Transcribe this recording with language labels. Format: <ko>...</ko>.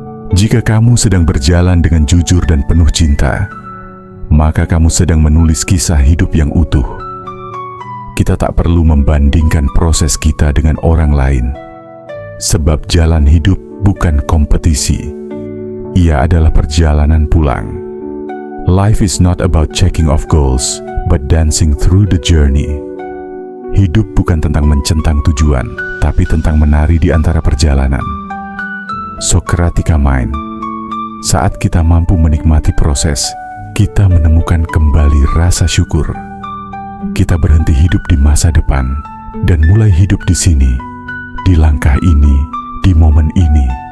<id>Jika kamu sedang berjalan dengan jujur dan penuh cinta, maka kamu sedang menulis kisah hidup yang utuh. Kita tak perlu membandingkan proses kita dengan orang lain, sebab jalan hidup bukan kompetisi. Ia adalah perjalanan pulang.</id> <en>Life is not about checking off goals, but dancing through the journey.</en> <id>Hidup bukan tentang mencentang tujuan, tapi tentang menari di antara perjalanan. Socratica Mind. Saat kita mampu menikmati proses, kita menemukan kembali rasa syukur. Kita berhenti hidup di masa depan dan mulai hidup di sini, di langkah ini, di momen ini.</id>